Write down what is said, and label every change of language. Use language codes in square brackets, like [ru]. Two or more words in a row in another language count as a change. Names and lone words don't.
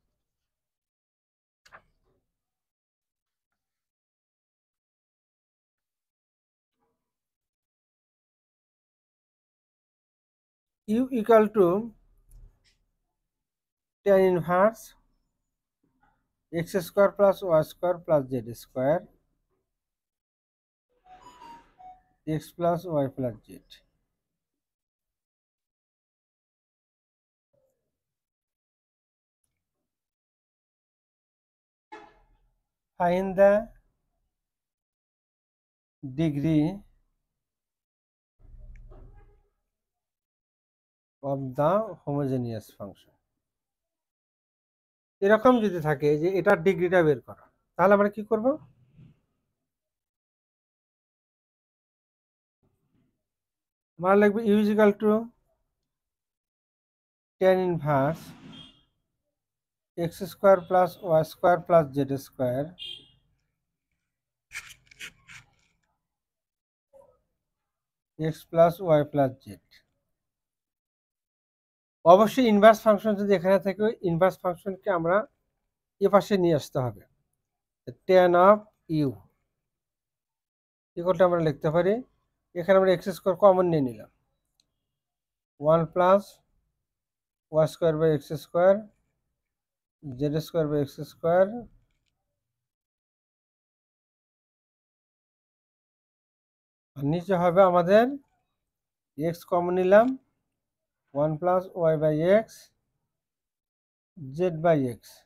[en] u equal to tan inverse x square plus y square plus z square x plus y plus z. Find the degree of the homogeneous function. [bn] এরকম যদি থাকে যে এটার ডিগ্রিটা বের করা, তাহলে আমরা কি করব, আমরা লিখব [en] u is equal to tan inverse x square plus y square plus z square x plus y plus z. [bn] অবশ্যই [en] inverse function [bn] যদি এখানে থাকে, [en] inverse functionকে [bn] আমরা এ পাশে নিয়ে আসতে হবে। [en] tan of u [bn] ইকুয়ালটা আমরা লিখতে পারি, এখানে আমরা [en] x square common [bn] নিয়ে নিলাম, [en] 1 plus y square by x square z square by x square, [bn] আর নিচে হবে আমাদের [en] x common [bn] নিলাম, [en] 1 plus y by x z by x.